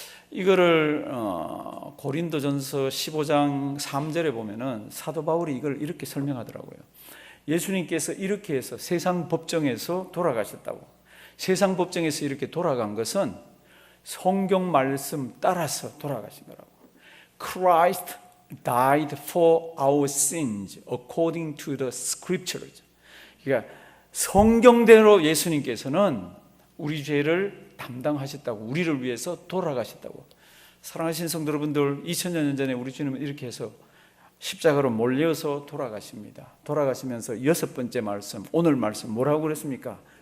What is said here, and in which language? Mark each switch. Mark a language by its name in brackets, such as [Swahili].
[Korean] 이거를 고린도전서 15장 3절에 보면은 사도 바울이 이걸 이렇게 설명하더라고요. 예수님께서 이렇게 해서 세상 법정에서 돌아가셨다고. 세상 법정에서 이렇게 돌아간 것은 성경 말씀 따라서 돌아가신 거라고. [English] Christ died for our sins according to the scriptures. [Korean] 그러니까 성경대로 예수님께서는 우리 죄를 담당하셨다고, 우리를 위해서 돌아가셨다고. 사랑하신 성도 여러분들, 2000년 전에 우리 주님은 이렇게 해서 십자가로 몰려서 돌아가십니다. 돌아가시면서 여섯 번째 말씀, 오늘 말씀 뭐라고 그랬습니까?